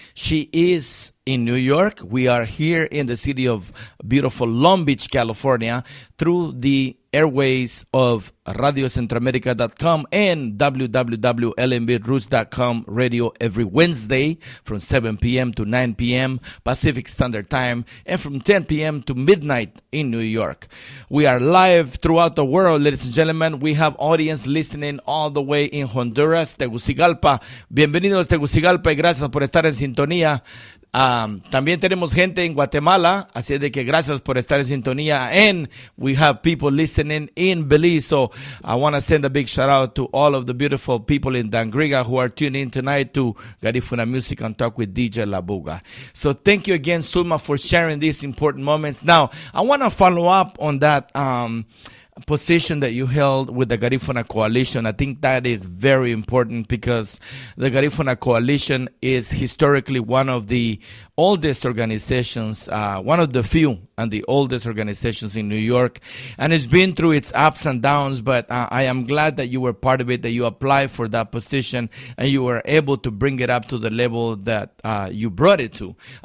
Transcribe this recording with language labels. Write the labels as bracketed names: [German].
[English] She is in New York. We are here in the city of beautiful Long Beach, California, through the airways of radiocentroamerica.com and www.lmbroots.com radio every Wednesday from 7 p.m. to 9 p.m. Pacific Standard Time and from 10 p.m. to midnight in New York. We are live throughout the world, ladies and gentlemen. We have audience listening all the way in Honduras, Tegucigalpa. [Spanish] Bienvenidos Tegucigalpa y gracias por estar en sintonía. También tenemos gente en Guatemala, así de que gracias por estar en sintonía. [English] And we have people listening in Belize. So I want to send a big shout out to all of the beautiful people in Dangriga who are tuning in tonight to Garifuna Music and Talk with DJ Labuga. So thank you again, Sulma, for sharing these important moments. Now, I want to follow up on that position that you held with the Garifuna Coalition. I think that is very important because the Garifuna Coalition is historically one of the oldest organizations, one of the few and the oldest organizations in New York, and it's been through its ups and downs, but I am glad that you were part of it, that you applied for that position and you were able to bring it up to the level that you brought it to.